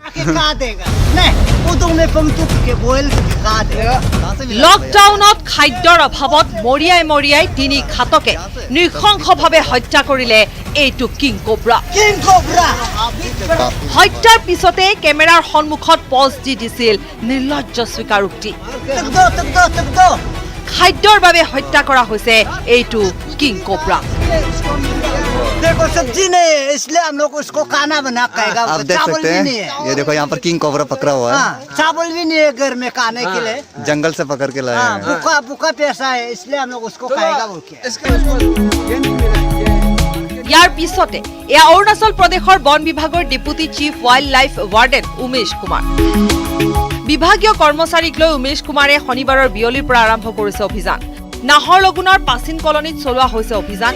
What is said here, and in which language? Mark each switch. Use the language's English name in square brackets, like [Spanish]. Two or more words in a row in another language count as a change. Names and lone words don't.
[Assamese] লকডাউনত খাদ্যৰ অভাৱত মৰিয়াই মৰিয়াই তিনি ঘাতকে নৃশংসভাৱে হত্যা কৰিলে এইটো [English] king cobra. [Assamese] হত্যাৰ পিছতে কেমেৰাৰ সন্মুখত পজ দি দিছিল নিৰ্লজ্জ স্বীকাৰোক্তি। খাদ্যৰ বাবে হত্যা কৰা হৈছে এইটো [English] king cobra. [Hindi] देखो सब्जी नहीं है इसलिए हम लोग उसको खाना बना खाएगा। आप देख सकते हैं ये देखो यहाँ पर [English] king cobra [Hindi] पकड़ा हुआ है। चावल भी नहीं है घर में खाने के लिए, जंगल से पकड़ के लाए हैं। भूखा भूखा पैसा है इसलिए हम लोग उसको खाएगा बोल के। [Assamese] ইয়াৰ পিছতে এয়া অৰুণাচল প্ৰদেশৰ বন বিভাগৰ [English] deputy chief wildlife warden [Assamese] উমেশ কুমাৰ। বিভাগীয় কৰ্মচাৰীক লৈ উমেশ কুমাৰে শনিবাৰৰ বিয়লিৰ পৰা আৰম্ভ কৰিছে অভিযান। নাহৰলগুনৰ পাচিন কলনীত চলোৱা হৈছে অভিযান।